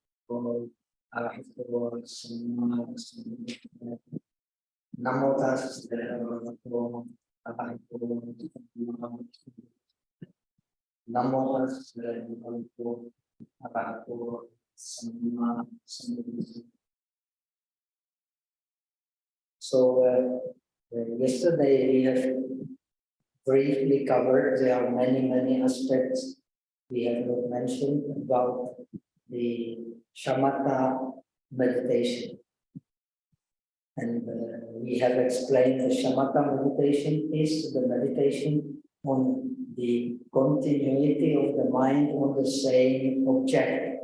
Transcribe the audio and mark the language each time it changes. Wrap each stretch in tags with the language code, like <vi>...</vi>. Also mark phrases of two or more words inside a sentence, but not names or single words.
<pi>Arahato Samma Sambuddhassa. Namo Tassa Bhagavato Arahato Samma Sambuddhassa. Namo Tassa Bhagavato Arahato Samma Sambuddhassa.</pi> <en>So yesterday we have briefly covered. There are many aspects we have not mentioned about the shamatha meditation, and we have explained the shamatha meditation is the meditation on the continuity of the mind on the same object.</en>